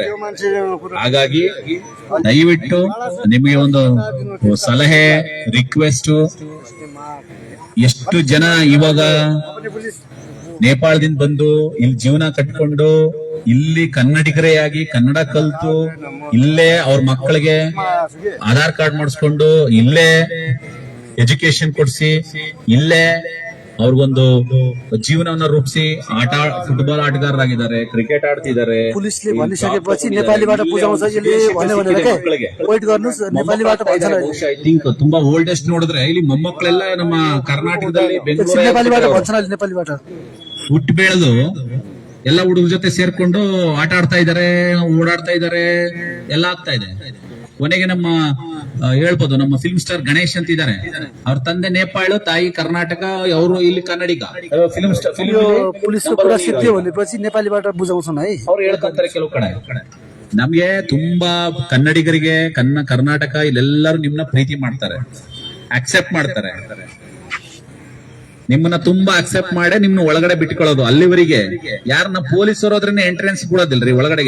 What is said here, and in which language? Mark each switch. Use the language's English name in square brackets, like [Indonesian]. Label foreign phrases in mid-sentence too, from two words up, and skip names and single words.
[Kannada] ಹಾಗಾಗಿ ದಯವಿಟ್ಟು ನಿಮಗೆ ಒಂದು ಸಲಹೆ, ರಿಕ್ವೆಸ್ಟ್, ಎಷ್ಟು ಜನ ಇವಾಗ ನೇಪಾಳದಿಂದ ಬಂದು ಇಲ್ಲಿ ಜೀವನ ಕಟ್ಕೊಂಡು ಇಲ್ಲಿ ಕನ್ನಡಿಗರೇ ಆಗಿ ಕನ್ನಡ ಕಲ್ತು ಇಲ್ಲೇ ಅವ್ರ ಮಕ್ಕಳಿಗೆ ಆಧಾರ್ ಕಾರ್ಡ್ ಮಾಡಿಸ್ಕೊಂಡು ಇಲ್ಲೇ ಎಜುಕೇಶನ್ ಕೊಡ್ಸಿ ಇಲ್ಲೇ ಅವ್ರಿಗೊಂದು ಜೀವನವನ್ನ ರೂಪಿಸಿ ಫುಟ್ಬಾಲ್ ಆಟಗಾರರಾಗಿದ್ದಾರೆ, ಕ್ರಿಕೆಟ್ ಆಡ್ತಿದ್ದಾರೆ. [Nepali] पुलिसले भनिसकेपछि नेपालीबाट बुझाउँछ यसले भन्यो भनेर के वेट गर्नुस् नेपालीबाट भन्छ [English] I think [Kannada] ತುಂಬಾ ಓಲ್ಡೆಸ್ಟ್ ನೋಡಿದ್ರೆ ಇಲ್ಲಿ ಮೊಮ್ಮಕ್ಕಳೆಲ್ಲ ನಮ್ಮ ಕರ್ನಾಟಕದಲ್ಲಿ [Nepali] नेपालीबाट [Kannada] ಬೆಂಗಳೂರು [Nepali] भन्छन् अहिले नेपालीबाट [Kannada] ಹುಟ್ಟು ಬೆಳೆದು ಎಲ್ಲ ಹುಡುಗರ ಜೊತೆ ಸೇರ್ಕೊಂಡು ಆಟ ಆಡ್ತಾ ಇದಾರೆ, ಓಡಾಡ್ತಾ ಇದಾರೆ, ಎಲ್ಲ ಆಗ್ತಾ ಇದೆ. ಕೊನೆಗೆ ನಮ್ಮ ಹೇಳ್ಬೋದು ನಮ್ಮ [English] film star [Kannada] ಗಣೇಶ್ ಅಂತ ಇದಾರೆ, ಅವ್ರ ತಂದೆ ನೇಪಾಳ, ತಾಯಿ ಕರ್ನಾಟಕ, ಅವರು ಇಲ್ಲಿ ಕನ್ನಡಿಗ. [English] film star [Nepali] पुलिसको कुरा सिद्धि भनेपछि नेपालीबाट बुझाउँछन् है. [Kannada] ಅವ್ರು ಹೇಳ್ಕೊಂತಾರೆ ಕೆಲವು ಕಡೆ. ನಮ್ಗೆ ತುಂಬಾ ಕನ್ನಡಿಗರಿಗೆ ಕರ್ನಾಟಕ ಇಲ್ಲೆಲ್ಲರೂ ನಿಮ್ನ ಪ್ರೀತಿ ಮಾಡ್ತಾರೆ, ಅಕ್ಸೆಪ್ಟ್ ಮಾಡ್ತಾರೆ, ನಿಮ್ಮನ್ನ ತುಂಬಾ ಅಕ್ಸೆಪ್ಟ್ ಮಾಡಿ ನಿಮ್ನ ಒಳಗಡೆ ಬಿಟ್ಕೊಳ್ಳೋದು. ಅಲ್ಲಿವರೆಗೆ ಯಾರನ್ನ ಪೊಲೀಸರು ಹೋದ್ರೆ ಎಂಟ್ರೆನ್ಸ್ ಕೊಡೋದಿಲ್ರಿ ಒಳಗಡೆಗೆ.